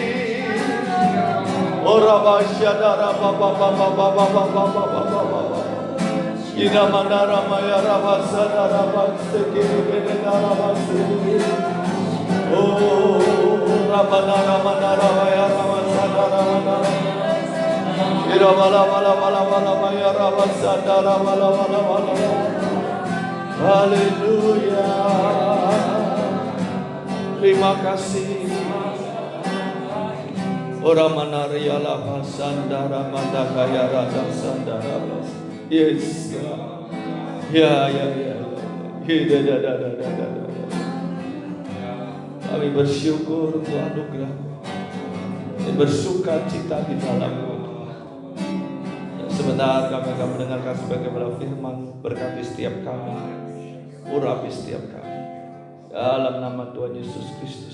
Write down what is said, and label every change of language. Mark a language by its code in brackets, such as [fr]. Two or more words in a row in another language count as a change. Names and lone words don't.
[id] Ora basyadara baba baba baba baba baba. Ina manara maya rabasadara basekere darabase. Oh rabanara manara maya rabasadara manara. Ira bala bala bala bala maya rabasadara bala bala bala. Haleluya. Terima kasih. Ora manaria la sandara mandakaya rada sandara. Yes. Ya. Kami bersyukur untuk anugerah. Bersuka cita di dalam-Mu. Sebentar kami akan mendengarkan sebagaimana firman. Berkati setiap kami, urapi setiap kami dalam nama Tuhan Yesus Kristus.